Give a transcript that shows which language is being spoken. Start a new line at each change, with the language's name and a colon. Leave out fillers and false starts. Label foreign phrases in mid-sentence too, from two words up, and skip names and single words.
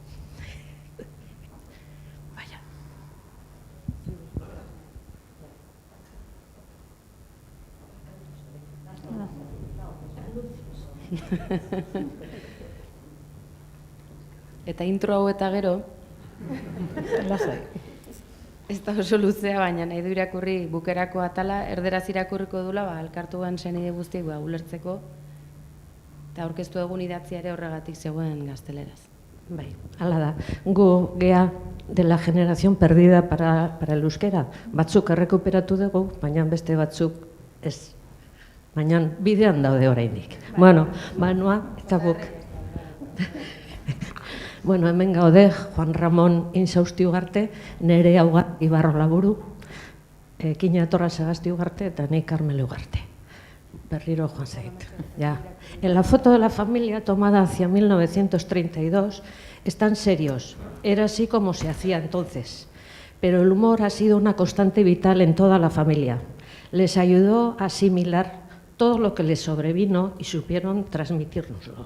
Basque: Eta intro hau eta gero, lasai. Ez da oso luzea, baina nahi du irakurri bukerako atala, erderaz irakurriko dula, elkartuan senide guztiek ulertzeko, eta aurkeztu egun idatziare horregatik zegoen gazteleraz. Bai, hala da. Gu gea
Spanish: de la generación perdida para el euskera.
Basque: Batzuk errekuperatu dugu, baina beste batzuk ez. Baina bidean daude oraindik. Bueno, Manua eta guk. Bueno, hemen gaude, Juan Ramon Insausti Ugarte, nere Auga Ibarro Laburu, Kina Torra Sagasti Ugarte eta ni Carmelo Ugarte. Berriro joan zait.
Spanish: Ya. En la foto de la familia tomada hacia 1932 están serios. Era así como se hacía entonces. Pero el humor ha sido una constante vital en toda la familia. Les ayudó a asimilar todo lo que les sobrevino y supieron transmitírnoslo.